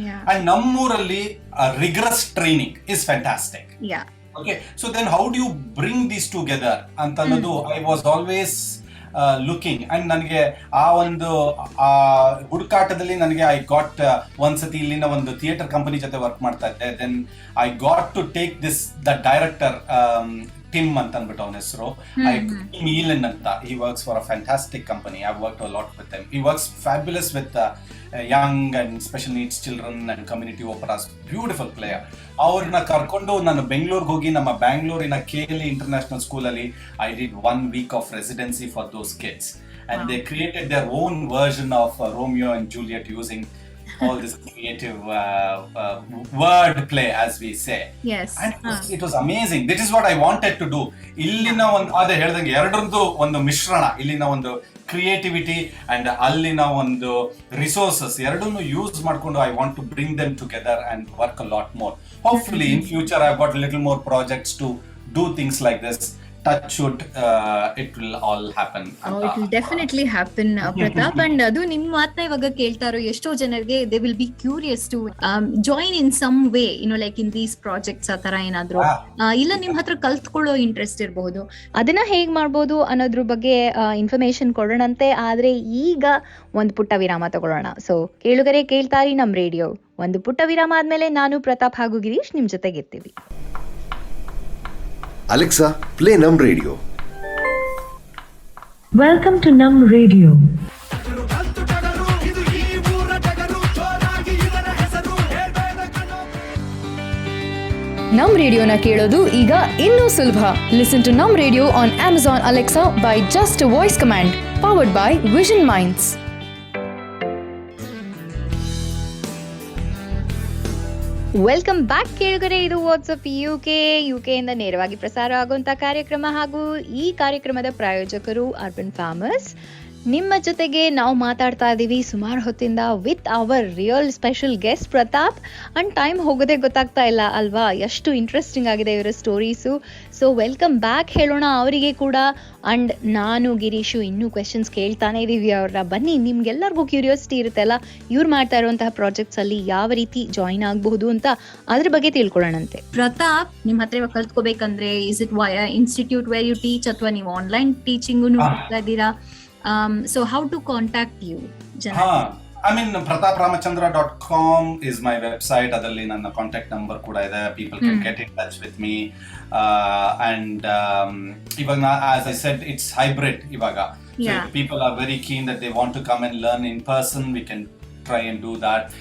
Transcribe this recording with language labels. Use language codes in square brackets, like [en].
[en] and [kn] ನಮ್ಮೂರಲ್ಲಿ [en] rigorous training is fantastic. Okay, so then how do you bring these together [kn] ಅಂತ ಅನ್ನೋದು [en] I was always looking. [kn] and ನನಗೆ ಆ ಒಂದು ಹುಡುಕಾಟದಲ್ಲಿ ನನಗೆ [en] I got [kn] ಒಂದ್ಸತಿ ಇಲ್ಲಿನ ಒಂದು ಥಿಯೇಟರ್ ಕಂಪನಿ ಜೊತೆ ವರ್ಕ್ ಮಾಡ್ತಾ ಇದ್ದೆ. [en] then I got to take the director Tim [kn] ಅಂತ ಅಂದ್ಬಿಟ್ಟು ಅವನ ಹೆಸರು, [en] Elan ಅಂತ. he works for a fantastic company. I've worked a lot with him. He works fabulous with young and special needs children and community operas. Beautiful player. [kn] ಅವ್ರನ್ನ ಕರ್ಕೊಂಡು ನಾನು ಬೆಂಗಳೂರಿಗೆ ಹೋಗಿ, ನಮ್ಮ ಬ್ಯಾಂಗ್ಳೂರಿನ KLE ಇಂಟರ್ನ್ಯಾಷನಲ್ ಸ್ಕೂಲ್ ಅಲ್ಲಿ [en] I did 1 week of residency for those kids, and they created their own version of Romeo and Juliet using all this creative word play, as we say. Yes. And it was amazing. This is what I wanted to do. [kn] ಇಲ್ಲಿನ ಒಂದು ಅದೇ ಹೇಳ್ದಂಗೆ ಎರಡರದ್ದು ಒಂದು ಮಿಶ್ರಣ, ಇಲ್ಲಿನ ಒಂದು creativity and ಅಲ್ಲಿನ ಒಂದು ರಿಸೋರ್ಸಸ್ ಎರಡನ್ನು ಯೂಸ್ ಮಾಡ್ಕೊಂಡು [en] I want to bring them together and work a lot more. Hopefully in future I've got a little more projects to do things like this. Touch wood, it will all happen. It will definitely happen, Prathap. [kn] And ಅದು ನಿಮ್ಮ ಮಾತನ್ನ ಇವಾಗ ಕೇಳ್ತಾ ಇರೋ ಎಷ್ಟೋ ಜನರಿಗೆ [en] they will be curious to join in some way, like in these projects [kn] ಆ ತರ ಏನಾದ್ರು ಇಲ್ಲ ನಿಮ್ಮ ಹತ್ರ ಕಲ್ತ್ಕೊಳ್ಳೋ ಇಂಟ್ರೆಸ್ಟ್ ಇರಬಹುದು. ಅದನ್ನ ಹೇಗ್ ಮಾಡ್ಬೋದು ಅನ್ನೋದ್ರ ಬಗ್ಗೆ ಇನ್ಫಾರ್ಮೇಶನ್ ಕೊಡೋಣಂತೆ. ಆದ್ರೆ ಈಗ ಒಂದು ಪುಟ್ಟ ವಿರಾಮ ತಗೊಳ್ಳೋಣ. ಸೊ ಕೇಳುಗರೆ ಕೇಳ್ತಾರಿ ನಮ್ ರೇಡಿಯೋ. ಒಂದು ಪುಟ್ಟ ವಿರಾಮ ಆದ್ಮೇಲೆ ನಾನು ಪ್ರತಾಪ್ ಹಾಗೂ ಗಿರೀಶ್ ನಿಮ್ ಜೊತೆಗಿರ್ತೀವಿ. [en] Alexa, play NammRadio. Welcome to NammRadio. [kn] NammRadioನ ಕೇಳೋದು ಈಗ ಇನ್ನೂ ಸುಲಭ. [en] Listen to NammRadio on Amazon Alexa by just a voice command. Powered by Vision Minds. Welcome back [kn] ಕೇಳಿದರೆ ಇದು ವಾಟ್ಸಪ್ ಯುಕೆ ಇಂದ ನೇರವಾಗಿ ಪ್ರಸಾರ ಆಗುವಂತ ಕಾರ್ಯಕ್ರಮ ಹಾಗೂ ಈ ಕಾರ್ಯಕ್ರಮದ ಪ್ರಾಯೋಜಕರು ಅರ್ಬನ್ ಫಾರ್ಮರ್ಸ್. ನಿಮ್ಮ ಜೊತೆಗೆ ನಾವು ಮಾತಾಡ್ತಾ ಇದ್ದೀವಿ ಸುಮಾರು ಹೊತ್ತಿಂದ [en] with our real special guest [kn] Pratap. And time ಹೋಗೋದೇ ಗೊತ್ತಾಗ್ತಾ ಇಲ್ಲ ಅಲ್ವಾ, ಎಷ್ಟು ಇಂಟ್ರೆಸ್ಟಿಂಗ್ ಆಗಿದೆ ಇವರ ಸ್ಟೋರೀಸು. ಸೊ [en] welcome back [kn] ಹೇಳೋಣ ಅವರಿಗೆ ಕೂಡ. ಅಂಡ್ ನಾನು ಗಿರೀಶು ಇನ್ನೂ ಕ್ವೆಶನ್ಸ್ ಕೇಳ್ತಾನೆ ಇದೀವಿ ಅವ್ರನ್ನ. ಬನ್ನಿ, ನಿಮ್ಗೆಲ್ಲರಿಗೂ ಕ್ಯೂರಿಯಾಸಿಟಿ ಇರುತ್ತಲ್ಲ, ಇವ್ರು ಮಾಡ್ತಾ ಇರುವಂತಹ ಪ್ರಾಜೆಕ್ಟ್ಸ್ ಅಲ್ಲಿ ಯಾವ ರೀತಿ ಜಾಯಿನ್ ಆಗಬಹುದು ಅಂತ ಅದ್ರ ಬಗ್ಗೆ ತಿಳ್ಕೊಳ್ಳೋಣಂತೆ. ಪ್ರತಾಪ್, ನಿಮ್ ಹತ್ರ ಇವಾಗ ಕಲ್ತ್ಕೋಬೇಕಂದ್ರೆ [en] is it via institute where you teach [kn] ಅಥವಾ ನೀವು ಆನ್ಲೈನ್ ಟೀಚಿಂಗು ಮಾಡ್ತಾ ಇದ್ದೀರಾ? [en] So how to contact you? I mean, prathapramachandra.com is my website. [kn] Adalli nanna contact number kuda ide. [en] People can get in touch with me. And [kn] ivaga, [en] as I said, it's hybrid ivaga. So if people are very keen that they want to come and learn in person, we can try and do that.